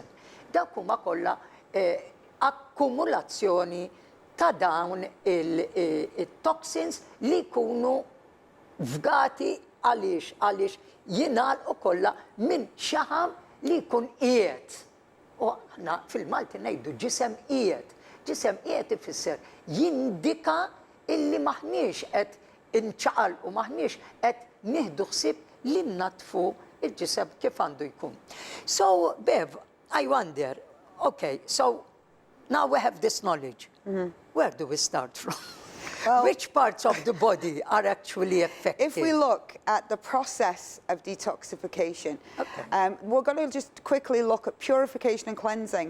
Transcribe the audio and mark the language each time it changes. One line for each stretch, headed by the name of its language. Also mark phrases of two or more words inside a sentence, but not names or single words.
Maltese: Dak huma kollha akkumulazzjoni ta' dawn il-toxins li jkunu fgati għaliex jingħalqu kollha minn xaħam li jkun qiegħed. U aħna fil-Malti ngħidu ġisem qiegħed. Ġisem qiegħed ifisser jindika illi maħniex qed inċaqalqu, maħniex qed nieħdu ħsieb li nnatfu il-ġisem kif għandu jkun.
English: So, Bev, I wonder, okay, so now we have this knowledge. Where do we start from? Well, which parts of the body are actually affected? If we look at the process of detoxification, we're going to just quickly look at purification and cleansing.